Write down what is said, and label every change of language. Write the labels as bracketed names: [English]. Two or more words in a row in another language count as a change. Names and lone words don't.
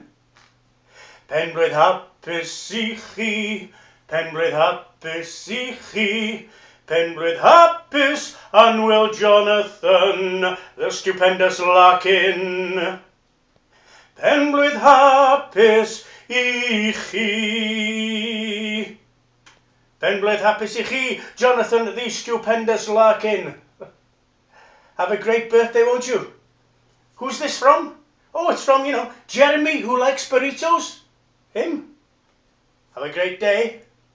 [Welsh] Penblwydd hapus I chi, penblwydd hapus I chi, penblwydd hapus Anwyl Jonathan the stupendous Larkin. Penblwydd hapus I chi. Penblwydd hapus I chi, Jonathan the stupendous Larkin. [English] Have a great birthday, won't you? Who's this from? Oh, it's from, Jeremy, who likes burritos. Him. Have a great day.